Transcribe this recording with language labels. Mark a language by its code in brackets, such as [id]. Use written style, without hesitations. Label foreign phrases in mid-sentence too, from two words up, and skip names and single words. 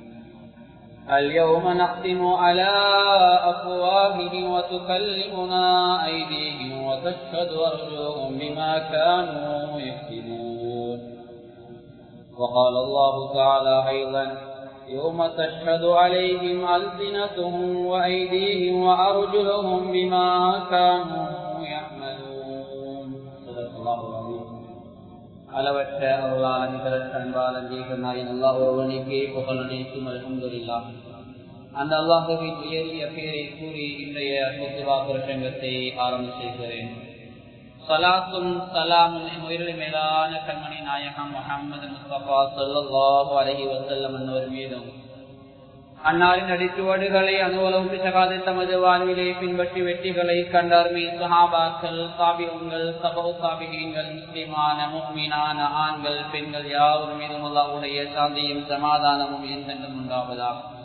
[ar] اليوم نختم على أفواههم وتكلمنا أيديهم وتشهد أرجلهم بما كانوا يكسبون وقال الله تعالى أيضا يوم تشهد عليهم ألسنتهم وأيديهم وأرجلهم بما كانوا يعملون صدق الله العظيم [ta] அளவற்ற அருளாளன் நிகரற்ற அன்பாளன் ஜீவனாயின் அல்லாஹ் ஒருவனுக்கே புகழ் அனைத்தும் அல்ஹம்துலில்லாஹ். அந்த அல்லாஹ்வின் உயரிய பெயரை கூறி இன்றைய குத்பா பிரசங்கத்தை ஆரம்ப செய்கிறேன். ஸலாத்தும் ஸலாமும் உயிரிழந்த மேலான கண்மணி நாயகம் முஹம்மது முஸ்தபா [ar] صلى الله عليه وسلم [ta] அன்னவர் மீதும் அன்னாரின் அடிச்சுவடுகளை அனுவலவும் சகாதை தமது வாழ்விலே பின்பற்றி வெற்றிகளை கண்டார்மே சஹாபாக்கள், தாபிஊன்கள், தபூ தாபிஈன்கள், முஸ்லிமான முஃமினான ஆண்கள் பெண்கள் யாவர் மீதும் அல்லாஹ்வுடைய சாந்தியும் சமாதானமும் என்றென்றும் உண்டாவதாக.